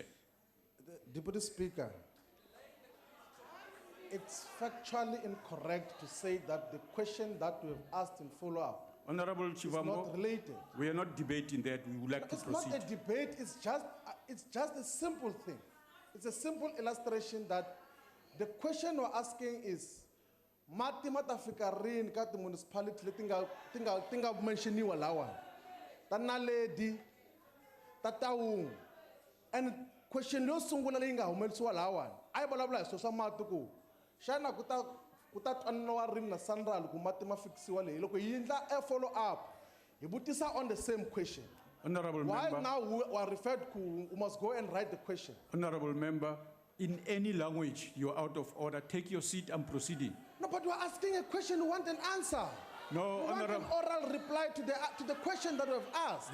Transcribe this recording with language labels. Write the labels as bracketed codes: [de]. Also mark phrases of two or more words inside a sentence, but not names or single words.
[en] Deputy Speaker, it's factually incorrect to say that the question that we have asked in follow-up Honorable is Chivambo, not related. we are not debating that. We would like to It's proceed. not a debate, it's just a simple thing. It's a simple illustration that the question we're asking is, [ts] mati matafika rin ka ti municipality le tinga mentioniwa lawa. Ta Naledi, ta Taung. [en] And question [ts] lo sungula leyi nga humelisiwa lawa. Ai vulavula hi swilo swa mati ku xana kuta twananiwa rini na Sanral ku mati ma fikisiwa leyi loko yi endla [en] a follow up [ts] hi vutisa [en] on the same question. Honorable Why member, now we are referred to, we must go and write the question. honorable member, in any language, you're out of order. Take your seat and proceeding. No, but we're asking a question, we want an answer. No, We want an honorable. oral reply to the question that we've asked.